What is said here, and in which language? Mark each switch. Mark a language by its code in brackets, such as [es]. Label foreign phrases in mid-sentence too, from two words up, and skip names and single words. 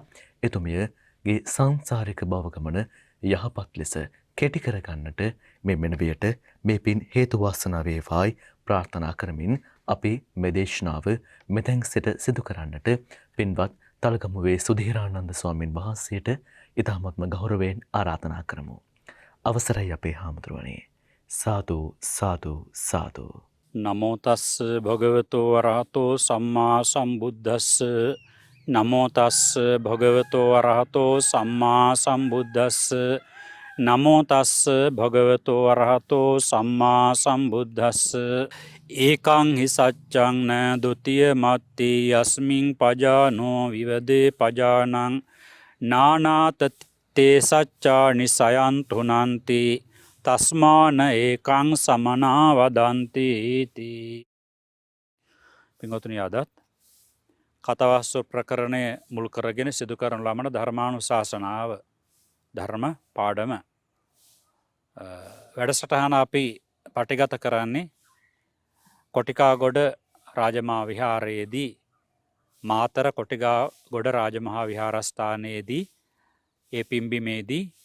[si] එතුමියගේ සංසාරික භව ගමන යහපත් ලෙස කෙටි කරගන්නට මේ මෙනවියට මේ පින් හේතු වාසනා වේවායි ප්‍රාර්ථනා කරමින් අපි මේ දේශනාව මෙතෙන් සිට සිදු කරන්නට පින්වත් තලගමුවේ සුධීරානන්ද ස්වාමින් වහන්සේට ඉතාමත්ම ගෞරවයෙන් ආරාධනා කරමු. අවසරයි අපේ හාමුදුරුවනේ. සාදු සාදු සාදු. [pi] නමෝ තස්ස භගවතෝ අරහතෝ සම්මා සම්බුද්දස්ස. නමෝ තස්ස භගවතෝ අරහතෝ සම්මා සම්බුද්දස්ස. නමෝ තස්ස භගවතෝ අරහතෝ සම්මා සම්බුද්දස්ස. ඒකං හි සච්ඡං න ဒ ුතිය මත්ති යස්මින් පජානෝ විවදේ පජානං නානාත තේ සච්ඡානි සයන්තුනන්ති තස්මාන ඒකං සමනා වදන්ති ඉති. [si] පින්වතුනි, අදත් කතවස්ව ප්‍රකරණය මුල් කරගෙන සිදු කරන ලබන ධර්මානුශාසනාව ධර්ම පාඩම වැඩසටහන අපි පටිගත කරන්නේ කොටිකාගොඩ රාජමහා විහාරයේදී මාතර කොටිකාගොඩ රාජමහා විහාරස්ථානයේදී ඒ පිම්බිමේදී